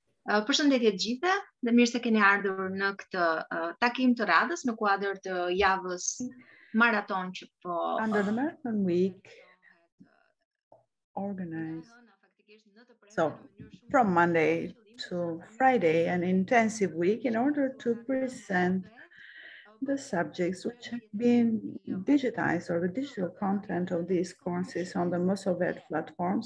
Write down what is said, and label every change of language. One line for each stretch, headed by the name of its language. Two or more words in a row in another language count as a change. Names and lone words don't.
Albanian: Përshëndetje të gjithëve dhe mirë se keni ardhur në këtë takim të radhës në kuadër të javës maraton që po
English: under the marathon week organized. So from Monday to Friday, an intensive week in order to present the subjects which have been digitized or the digital content of these courses on the Mosovet platform.